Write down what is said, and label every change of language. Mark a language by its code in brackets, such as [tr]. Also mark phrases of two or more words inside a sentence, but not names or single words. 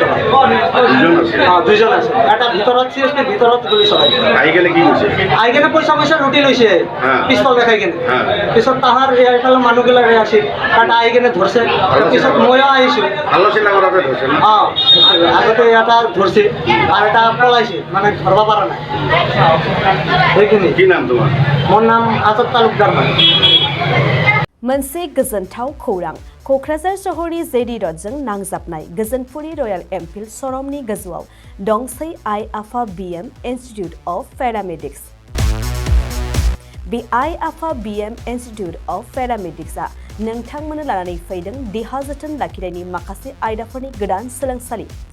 [as] দুইজন আছে এটা ভিতৰত CSPৰ ভিতৰত গুলি চলাইছে আহি কেনে পইচা লুটি লৈছে পিস্তল দেখাই কেনে পিছত তাহাৰ এইফালে মানুহবিলাক আছিল তাত আহি কেনে ধৰছে পিছত ময়ো আহিছোঁ আগতে এটা ধৰছে আৰু এটা পলাইছে মানে ধৰব পৰা নাই সেইখিনি কি নাম তোমাৰ মোৰ নাম আজাদ তালুকদাर হয় [brx] मोनसे गोजोनथाव खौरां क'क्राझार सहरनि जेडि रडजों नांजाबनाय गोजोनपुरि रयेल एनफिल्ड श'रुमनि गोजौआव दंसै आइ आफा BM इन्स्टिट्युट अफ पेरामेडिक्स बे आइ आफा BM इन्स्टिट्युट अफ पेरामेडिक्सआ नोंथांमोननो लानानै फैदों देहा जोथोन लाखिनायनि माखासे आयदाफोरनि गोदान सोलोंसालि